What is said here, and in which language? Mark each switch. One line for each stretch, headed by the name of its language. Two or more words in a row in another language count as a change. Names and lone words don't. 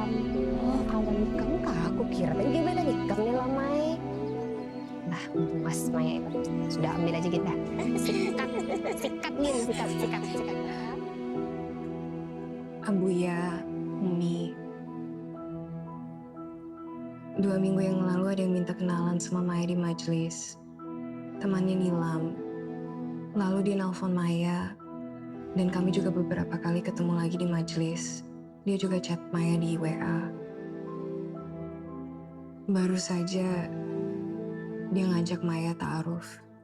Indonesian: Oh, kawan kamu kah? Aku kira tadi gimana nikah nih Lamai. sudah ambil aja kita. Sikat gini, sikat. Abuya, Umi. 2 minggu yang lalu ada yang minta kenalan sama Maya di majelis. Temannya Nilam. Lalu dia nelfon Maya. Dan kami juga beberapa kali ketemu lagi di majelis. Dia juga chat Maya di WA. Baru saja dia ngajak Maya ta'aruf.